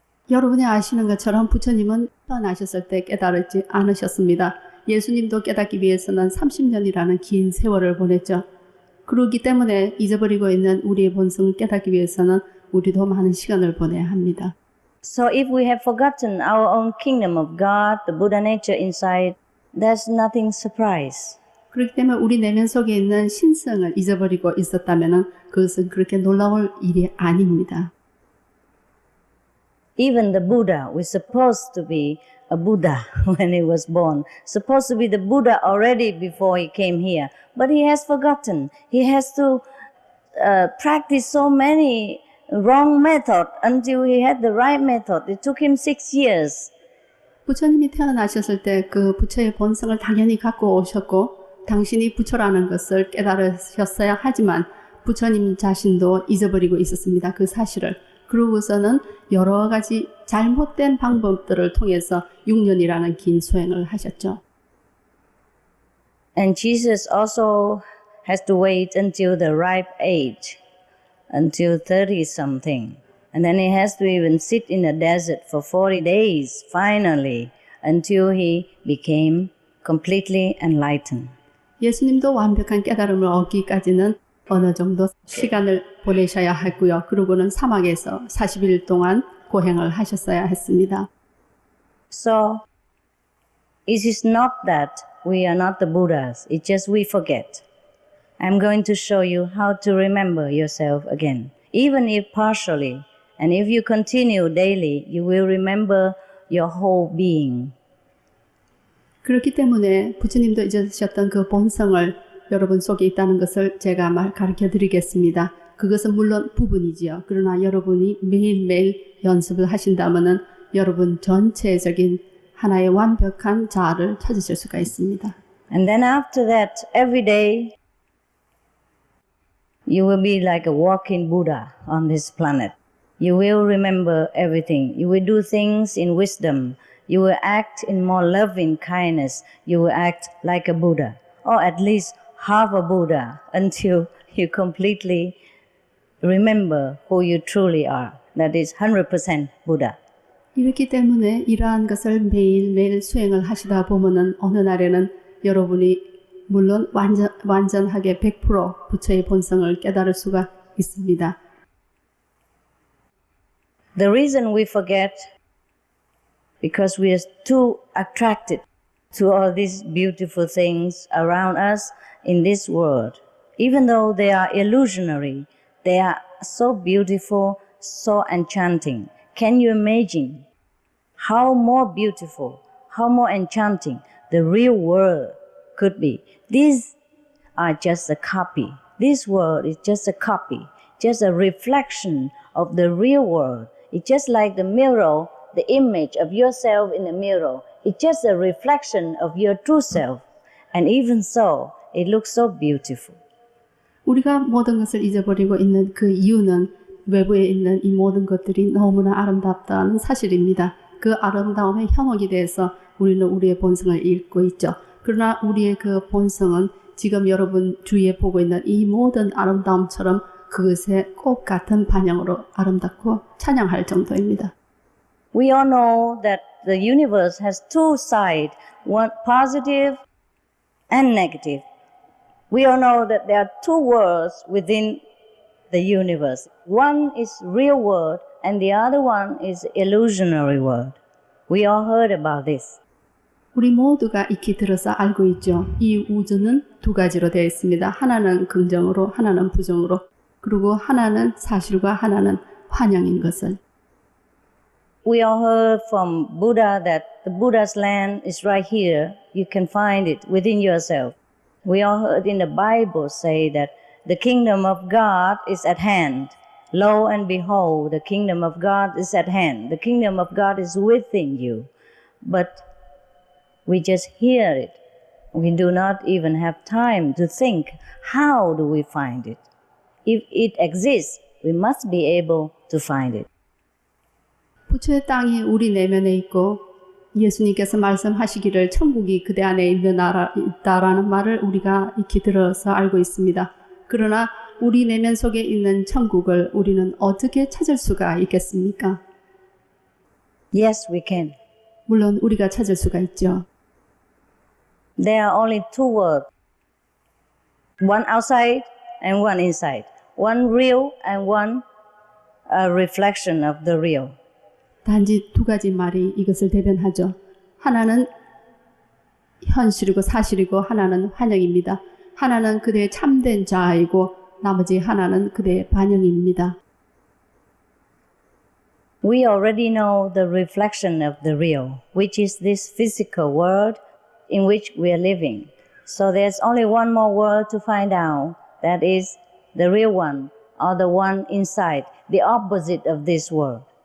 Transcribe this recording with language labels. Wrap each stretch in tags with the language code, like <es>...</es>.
<ko>여러분이 아시는 것처럼 부처님은 태어나셨을 때 깨달지 않으셨습니다. 예수님도 깨닫기 위해서는 30년이라는 긴 세월을 보냈죠. 그렇기 때문에 잊어버리고 있는 우리의 본성을 깨닫기 위해서는 우리도 많은 시간을 보내야 합니다.</ko> <en>So if we have forgotten our own kingdom of God, the Buddha nature inside, there's nothing surprise.</en> <ko>그렇기 때문에 우리 내면 속에 있는 신성을 잊어버리고 있었다면 그것은 그렇게 놀라울 일이 아닙니다.</ko> <en>Even the Buddha was supposed to be a Buddha when he was born, supposed to be the Buddha already before he came here, but he has forgotten. He has to practice so many wrong method until he had the right method. It took him 6 years.</en> <ko>부처님이 태어나셨을 때 그 부처의 본성을 당연히 갖고 오셨고 당신이 부처라는 것을 깨달으셨어야 하지만 부처님 자신도 잊어버리고 있었습니다. 그 사실을. 그러고서는 여러 가지 잘못된 방법들을 통해서 6년이라는 긴 수행을 하셨죠.</ko> <en>And Jesus also has to wait until the ripe age, until 30 something. And then he has to even sit in the desert for 40 days, finally, until he became completely enlightened.</en> <ko>예수님도 완벽한 깨달음을 얻기까지는 어느 정도 시간을 보내셔야 했고요. 그러고는 사막에서 40일 동안 고행을 하셨어야 했습니다.</ko> <en>So, it is not that we are not the Buddhas, it's just we forget. I'm going to show you how to remember yourself again, even if partially. And if you continue daily, you will remember your whole being.</en> <ko>그렇기 때문에 부처님도 잊으셨던 그 본성을 여러분 속에 있다는 것을 제가 가르쳐 드리겠습니다. 그것은 물론 부분이지요. 그러나 여러분이 매일매일 연습을 하신다면은 여러분 전체적인 하나의 완벽한 자아를 찾으실 수가 있습니다.</ko> <en>And then after that, every day, you will be like a walking Buddha on this planet. You will remember everything. You will do things in wisdom. You will act in more loving kindness. You will act like a Buddha, or at least half a Buddha, until you completely remember who you truly are. That is 100% Buddha.</en> <ko>이렇기 때문에 이러한 것을 매일매일 수행을 하시다 보면은 어느 날에는 여러분이 물론 완전하게 100% 부처의 본성을 깨달을 수가 있습니다.</ko> <en>The reason we forget because we are too attracted to all these beautiful things around us in this world. Even though they are illusionary, they are so beautiful, so enchanting. Can you imagine how more beautiful, how more enchanting the real world could be? These are just a copy. This world is just a copy, just a reflection of the real world. It's just like the mirror, the image of yourself in the mirror. It's just a reflection of your true self. And even so, it looks so beautiful.</en> <ko>우리가 모든 것을 잊어버리고 있는 그 이유는 외부에 있는 이 모든 것들이 너무나 아름답다는 사실입니다. 그 아름다움의 현혹이 돼서 우리는 우리의 본성을 잃고 있죠. 그러나 우리의 그 본성은 지금 여러분 주위에 보고 있는 이 모든 아름다움처럼 그것의 꽃 같은 반영으로 아름답고 찬양할 정도입니다.</ko> <en>We all know that the universe has two sides, one positive and negative. We all know that there are two worlds within the universe. One is real world and the other one is illusionary world. We all heard about this.</en> <ko>우리 모두가 익히 들어서 알고 있죠. 이 우주는 두 가지로 되어 있습니다. 하나는 긍정으로, 하나는 부정으로. 그리고 하나는 사실과 하나는 환영인 것을.</ko> <en>We all heard from Buddha that the Buddha's land is right here you can find it within yourself. We all heard in the Bible say that the kingdom of God is at hand. Lo and behold, the kingdom of God is at hand. The kingdom of God is within you. But we just hear it. We do not even have time to think, how do we find it? If it exists, we must be able to find it.</en> <ko>부처의 땅이 우리 내면에 있고 예수님께서 말씀하시기를 천국이 그대 안에 있는 나라 있다라는 말을 우리가 익히 들어서 알고 있습니다. 그러나 우리 내면 속에 있는 천국을 우리는 어떻게 찾을 수가 있겠습니까?</ko> <en>Yes, we can.</en> <ko>물론 우리가 찾을 수가 있죠.</ko> <en>There are only two worlds. One outside and one inside. One real and one reflection of the real.</en> <ko>단지 두 가지 말이 이것을 대변하죠. 하나는 현실이고 사실이고 하나는 환영입니다. 하나는 그대의 참된 자아이고 나머지 하나는 그대의 반영입니다.</ko> <en>We already know the reflection of the real, which is this physical world in which we are living. So there's only one more world to find out. That is the real one, or the one inside, the opposite of this world.</en>